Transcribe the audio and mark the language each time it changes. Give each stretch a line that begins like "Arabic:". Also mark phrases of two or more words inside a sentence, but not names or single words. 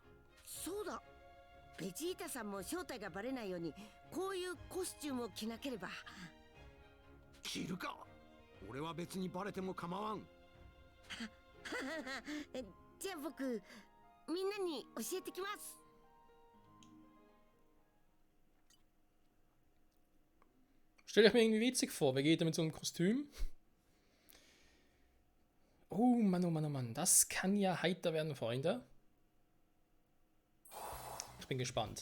Japanese: そうだ、ベジータさんも正体がバレないようにこういうコスチュームを着なければ。着るか。俺は別にバレても構わん。じゃあ僕みんなに教えてきます。
German: Stelle ich mir irgendwie witzig vor. Vegeta mit so einem Kostüm. Oh Mann, oh Mann, oh Mann. Das kann ja heiter werden, Freunde. Ich bin gespannt.